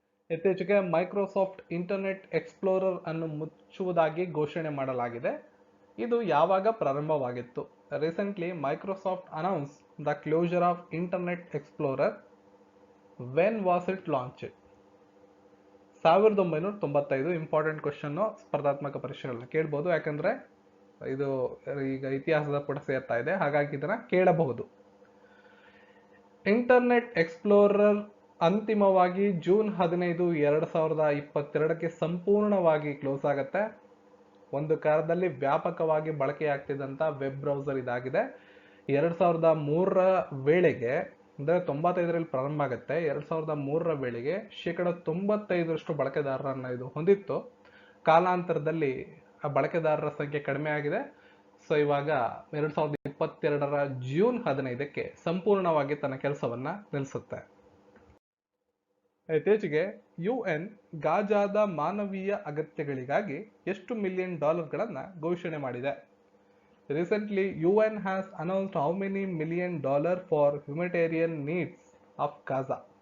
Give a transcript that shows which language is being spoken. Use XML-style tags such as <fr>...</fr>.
<kn>ಇತ್ತೀಚೆಗೆ Microsoft internet explorer ಅನ್ನು ಮುಚ್ಚುವುದಾಗಿ ಘೋಷಣೆ ಮಾಡಲಾಗಿದೆ. ಇದು ಯಾವಾಗ ಪ್ರಾರಂಭವಾಗಿತ್ತು?</kn> <en>Recently, Microsoft announced the closure of Internet Explorer. When was it launched? 1995.</en> <kn>Important question, ಸ್ಪರ್ಧಾತ್ಮಕ ಪರೀಕ್ಷೆಗಳನ್ನ ಕೇಳಬಹುದು, ಯಾಕಂದ್ರೆ ಇದು ಈಗ ಇತಿಹಾಸದ ಕೂಡ ಸೇರ್ತಾ ಇದೆ, ಹಾಗಾಗಿ ಇದನ್ನ ಕೇಳಬಹುದು. ಇಂಟರ್ನೆಟ್ ಎಕ್ಸ್ಪ್ಲೋರರ್ ಅಂತಿಮವಾಗಿ ಜೂನ್ 15, 2022ಕ್ಕೆ ಸಂಪೂರ್ಣವಾಗಿ ಕ್ಲೋಸ್ ಆಗುತ್ತೆ. ಒಂದು ಕಾಲದಲ್ಲಿ ವ್ಯಾಪಕವಾಗಿ ಬಳಕೆಯಾಗ್ತಿದ್ದಂಥ ವೆಬ್ ಬ್ರೌಸರ್ ಇದಾಗಿದೆ. 2003ರ ವೇಳೆಗೆ, ಅಂದರೆ 95ರಲ್ಲಿ ಪ್ರಾರಂಭ ಆಗುತ್ತೆ, 2003ರ ವೇಳೆಗೆ 95% ಬಳಕೆದಾರರನ್ನ ಇದು ಹೊಂದಿತ್ತು. ಕಾಲಾಂತರದಲ್ಲಿ ಆ ಬಳಕೆದಾರರ ಸಂಖ್ಯೆ ಕಡಿಮೆ ಆಗಿದೆ. ಸೊ ಇವಾಗ 2022ರ ಜೂನ್ 15ಕ್ಕೆ ಸಂಪೂರ್ಣವಾಗಿ ತನ್ನ ಕೆಲಸವನ್ನ ನಿಲ್ಲಿಸುತ್ತೆ. ಇತ್ತೀಚೆಗೆ UN ಗಾಜಾದ ಮಾನವೀಯ ಅಗತ್ಯಗಳಿಗಾಗಿ ಎಷ್ಟು $1 ಮಿಲಿಯನ್ ಘೋಷಣೆ ಮಾಡಿದೆ?</kn> <en>Recently, UN has announced how many $1 million for humanitarian needs of Gaza?</en>